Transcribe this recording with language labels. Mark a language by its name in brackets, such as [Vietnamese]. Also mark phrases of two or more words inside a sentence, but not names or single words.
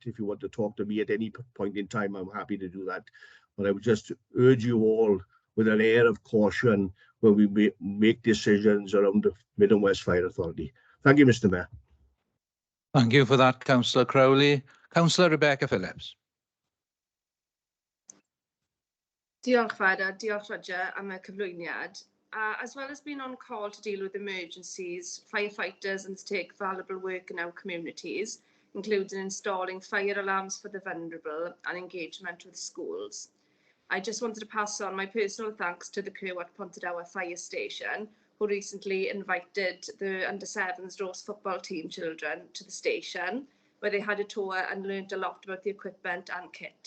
[English] If you want to talk to me at any point in time, I'm happy to do that. But I would just urge you all with an air of caution when we make decisions around the Mid and West Fire Authority. Thank you, Mr. Mayor. Thank you for that, Councillor Crowley. Councillor Rebecca Phillips. [Welsh] Diolch Fad a diolch Roger am y cyflwyniad. [English] As well as being on call to deal with emergencies, firefighters undertake valuable work in our communities, including installing fire alarms for the vulnerable and engagement with schools. I just wanted to pass on my personal thanks to the crew at Pontardawe Fire Station, who recently invited the under-7s Rose football team children to the station, where they had a tour and learned a lot about the equipment and kit.